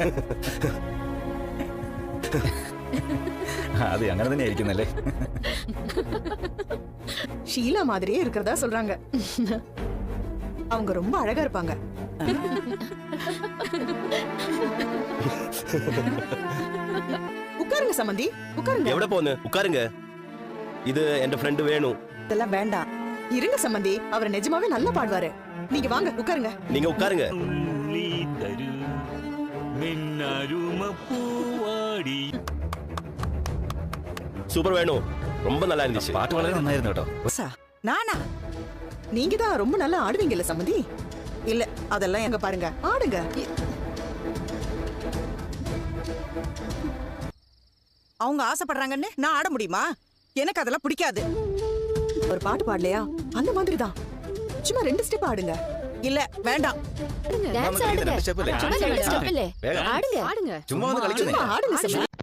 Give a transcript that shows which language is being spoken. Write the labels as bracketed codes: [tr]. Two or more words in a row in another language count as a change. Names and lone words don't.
[ta] அது [ml] അങ്ങനെ തന്നെ ആയിരിക്കുന്നല്ലേ. [ta] ஷீலா மாதிரியே இருக்கிறதா சொல்றாங்க. அவங்க ரொம்ப அழகா இருப்பாங்க. உட்காருங்க சமந்தி உட்காருங்க. [ml] എവിടെ പോന്ന് ഉட்காருங்க. [ta] இது என் ஃப்ரெண்ட் வேணும். இதெல்லாம் வேண்டாம். இருங்க சமந்தி, அவர் நிஜமாவே நல்லா பாடுவாரு. நீங்க வாங்க உட்காருங்க. நீங்க உட்காருங்க. சூப்பர் வேணும், ரொம்ப நல்லா இருந்துச்சு. [ml] പാട്ട് വളരെ നന്നായിരുന്നു കേട്ടോ. [ta] நானா? நீங்க தான் ரொம்ப நல்லா ஆடுவீங்கல்ல சமந்தி. இல்ல அதெல்லாம் எங்க பாருங்க ஆடுங்க. அவங்க ஆசைப்படுறாங்கன்னு நான் ஆட முடியுமா? எனக்கு அதெல்லாம் பிடிக்காது. ஒரு பாட்டு பாடலையா? அந்த மாதிரி தான். சும்மா 2 ஸ்டெப் ஆடுங்க. இல்ல வேண்டாம். டான்ஸ் ஆடுங்க. சும்மா 2 ஸ்டெப் இல்ல. ஆடுங்க. ஆடுங்க. [ml] ചുമ്മാ ഒന്ന് കളിക്കുന്നേ. [ta] சும்மா ஆடுங்க சமந்தி.